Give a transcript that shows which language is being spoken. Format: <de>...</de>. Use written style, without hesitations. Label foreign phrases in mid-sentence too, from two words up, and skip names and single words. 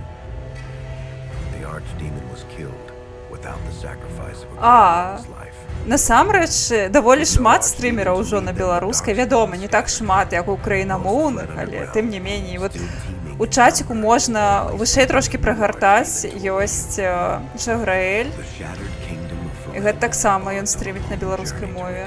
<en>The Archdemon was killed without the sacrifice of a Greywarden's life.</en> <be>Насамрэч, даволі шмат стрімераў ужо на беларускай, вядома, не так шмат, як у украінамоўных, але тым не меней, вот у чаціку можна вышэй трошкі прагартаць, ёсць Жаграэль, і гэта таксама ён стріміць на беларускай мове.</be>